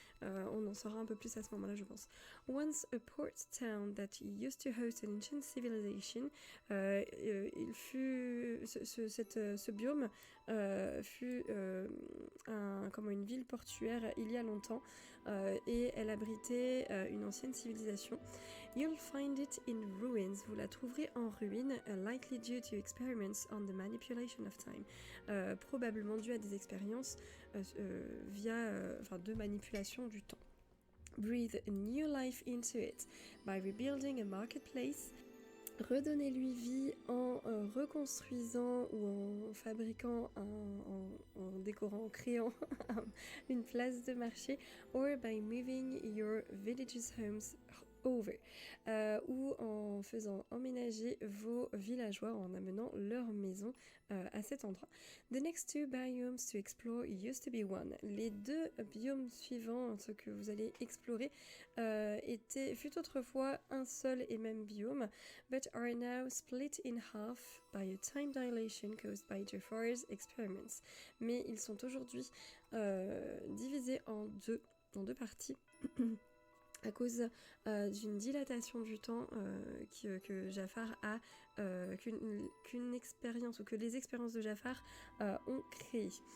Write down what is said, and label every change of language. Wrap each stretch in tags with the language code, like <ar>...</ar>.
<fr>On en saura un peu plus à ce moment-là, je pense.</fr> <en>Once a port town that used to host an ancient civilization,</en> <fr>il fut ce biome fut une ville portuaire il y a longtemps, et elle abritait une ancienne civilisation.</fr> <en>You'll find it in ruins.</en> <fr>Vous la trouverez en ruine,</fr> <en>likely due to experiments on the manipulation of time.</en> <fr>Probablement dû à des expériences de manipulation du temps.</fr> <en>Breathe new life into it by rebuilding a marketplace.</en> <fr>Redonnez-lui vie en reconstruisant ou en fabriquant, en décorant, en créant une place de marché,</fr> <en>or by moving your villages' homes over,</en> <fr>ou en faisant emménager vos villageois, en amenant leur maison à cet endroit.</fr> <en>The next 2 biomes to explore used to be one.</en> <fr>Les 2 biomes suivants, ceux que vous allez explorer, fut autrefois un seul et même biome,</fr> <en>but are now split in half by a time dilation caused by Jafar's experiments.</en> <fr>Mais ils sont aujourd'hui divisés en deux parties à cause d'une dilatation du temps que Jafar a, qu'une expérience ou que les expériences de Jafar ont créé.</fr>